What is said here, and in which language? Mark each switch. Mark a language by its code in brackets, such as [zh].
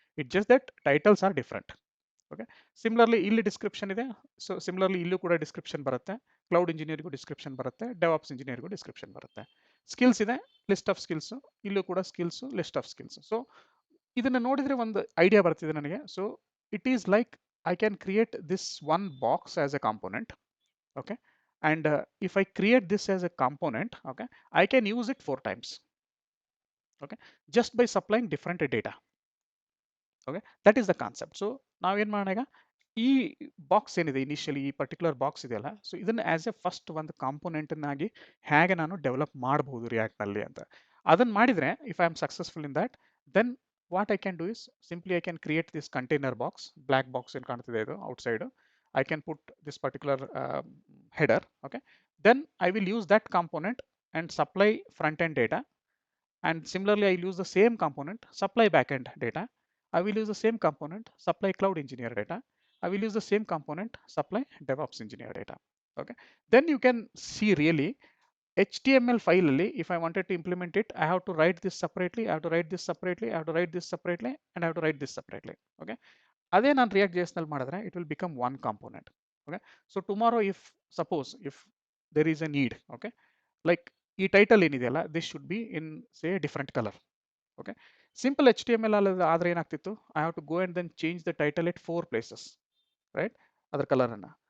[en] It just that titles are different. Okay, similarly [kn] ಇಲ್ಲಿ description ಇದೆ, [en] So similarly ಇಲ್ಲೂ ಕೂಡ description ಬರುತ್ತೆ. [kn] ಕ್ಲೌಡ್ ಇಂಜಿನಿಯರ್ಗೂ ಡಿಸ್ಕ್ರಿಪ್ಷನ್ ಬರುತ್ತೆ, ಡೆವಾಪ್ಸ್ ಇಂಜಿನಿಯರ್ಗೂ ಡಿಸ್ಕ್ರಿಪ್ಷನ್ ಬರುತ್ತೆ. ಸ್ಕಿಲ್ಸ್ ಇದೆ, ಲಿಸ್ಟ್ ಆಫ್ ಸ್ಕಿಲ್ಸು, ಇಲ್ಲೂ ಕೂಡ skills, list of skills. So ಇದನ್ನು ನೋಡಿದರೆ ಒಂದು ಐಡಿಯಾ ಬರ್ತಿದೆ ನನಗೆ. [en] So it is like I can create this one box as a component. Okay, and if I create this as a component, okay, I can use it 4 times. Okay, just by supplying different data. Okay, that is the concept. [kn] So ನಾವೇನು ಮಾಡೋಣ ಈಗ, ಈ box ಏನಿದೆ initially, ಈ particular box ಇದೆಯಲ್ಲ, so ಇದನ್ನು [en] as a first [kn] ಒಂದು ಕಾಂಪೋನೆಂಟನ್ನಾಗಿ ಹೇಗೆ ನಾನು ಡೆವಲಪ್ ಮಾಡಬಹುದು ರಿಯಾಕ್ಟ್ನಲ್ಲಿ ಅಂತ. ಅದನ್ನು ಮಾಡಿದರೆ, [en] if I am successful in that, then what I can do is simply I can create this container box, [kn] black box ಏನು ಕಾಣ್ತಿದೆ ಇದು outside. [en] I can put this particular header. Okay, then I will use that component and supply front-end data, and similarly I will use the same component, supply back-end data. I will use the same component, supply cloud engineer data. I will use the same component, supply DevOps engineer data. Okay, then you can see really HTML file ಅಲ್ಲಿ if I wanted to implement it, I have to write this separately, I have to write this separately, I have to write this separately, and I have to write this separately. Okay. [kn] ಅದೇ ನಾನು react J S ನಲ್ಲಿ ಮಾಡಿದ್ರೆ [en] It will become one component. [kn] Okay. [en] so tomorrow if there is a need, okay, like [kn] ಈ title ಏನಿದೆಯಲ್ಲ [en] This should be in say different colour. Okay. [kn] Simple HTML ಆದ್ರೆ ಏನಾಗ್ತಿತ್ತು, [en] I have to go and then change the title at 4 places, right, [kn] ಅದರ ಕಲರನ್ನು.